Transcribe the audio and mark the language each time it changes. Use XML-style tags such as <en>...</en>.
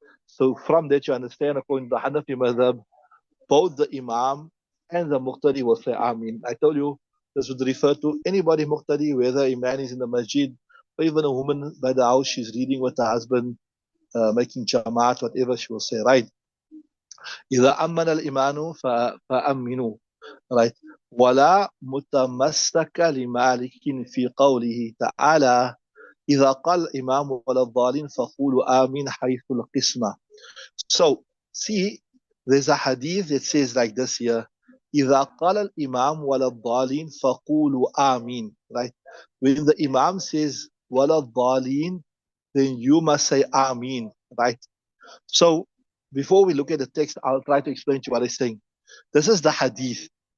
<en>So from that you understand, according to the Hanafi madhab, both the imam and the muqtadi will say Ameen. I told you this would refer to anybody muqtadi, whether a man is in the masjid or even a woman by the house, she's reading with her husband, making jamaat, whatever, she will say, right?</en> <ar>إذا أمن الإمام فأمنوا, right? ولا متمسك لمالك في قوله تعالى إذا قال الإمام ولا الضالين فقولوا آمين حيث القسمة.</ar> <en>So see, there's a hadith that says like this here,</en> <ar>إذا قال الإمام ولا الضالين فقولوا آمين,</ar> <en>right? When the imam says</en> <ar>ولا الضالين,</ar> <en>then you must say Ameen, right? So before we look at the text, I'll try to explain to you what I'm saying. This is the hadith.</en>